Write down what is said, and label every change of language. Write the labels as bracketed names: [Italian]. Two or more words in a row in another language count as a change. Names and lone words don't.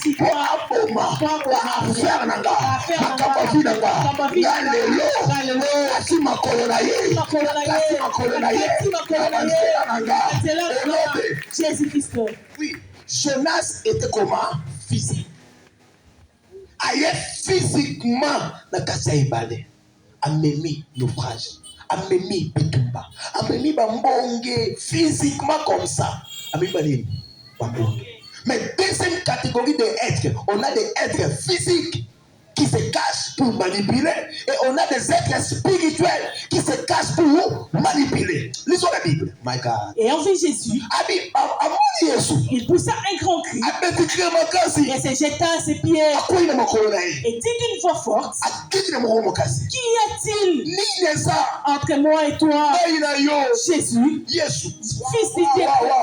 [French] Jésus Christ. Oui. Jonas était comment? Physique. Aïe, physiquement, [Lingala] na kasa ibale. Amemi naufrage. Amemi bitumba. Amemi bambonge. [French] Physiquement comme ça. [Lingala] Amemi balini. Bambonge. [French] Mais deuxième catégorie d'êtres, on a des êtres physiques qui se cachent pour manipuler et on a des êtres spirituels qui se cachent pour manipuler. Lisons la Bible. [English] My God. [French] Et en vit Jésus. Il poussa un grand cri et se jeta à ses pieds et dit d'une voix forte: Qui y a-t-il entre moi et toi, Jésus, fils de Dieu?